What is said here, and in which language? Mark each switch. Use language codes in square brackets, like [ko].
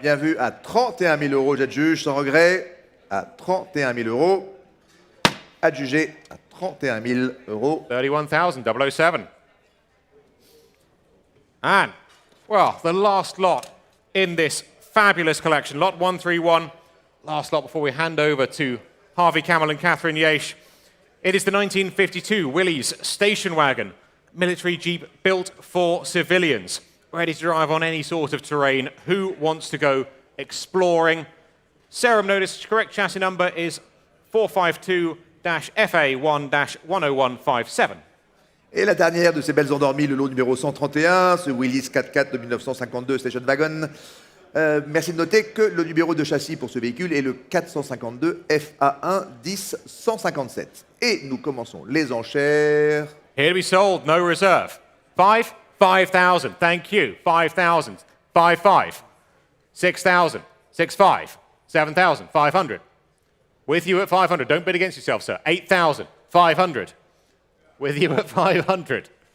[fr] Bien vu, à 31 000 euros, j'adjuge sans regret. À 31 000 euros. Adjugé à 31 000 euros. [en] 31,007. And, well, the last lot in this fabulous collection, lot 131, last lot before we hand over to Harvey Camel and Catherine Yeash. It is the 1952 Willys Station Wagon, military jeep built for civilians, ready to drive on any sort of terrain. Who wants to go exploring? Serum notice, correct chassis number is 452-FA1-10157. [fr] Et la dernière de ces belles endormies, le lot numéro 131, ce Willys 4x4 de 1952 Station Wagon. Merci de noter que le numéro de châssis pour ce véhicule est le 452 FA1 10 157. Et nous commençons les enchères. [en] Here to be sold, no reserve. 5,000, thank you. 5,000, 5,500. 6,000, 6,500. 7,500. With you at 500. Don't bid against yourself, sir. 8,500. With you at 500.